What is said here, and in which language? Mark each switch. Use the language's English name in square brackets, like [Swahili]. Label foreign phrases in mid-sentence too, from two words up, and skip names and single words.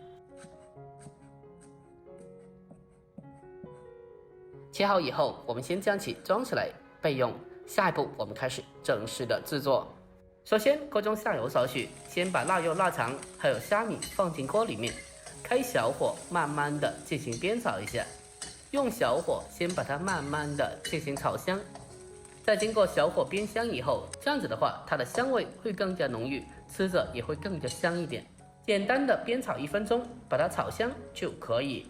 [Chinese] 切好以後，我們先將其裝起來備用。下一步我們開始正式的製作。首先鍋中下油少許，先把臘肉、臘腸還有蝦米放進鍋裡面，開小火慢慢的進行煸炒一下，用小火先把它慢慢的進行炒香。在經過小火煸香以後，這樣子的話，它的香味會更加濃郁，吃着也會更加香一點。簡單的煸炒1分鐘，把它炒香就可以。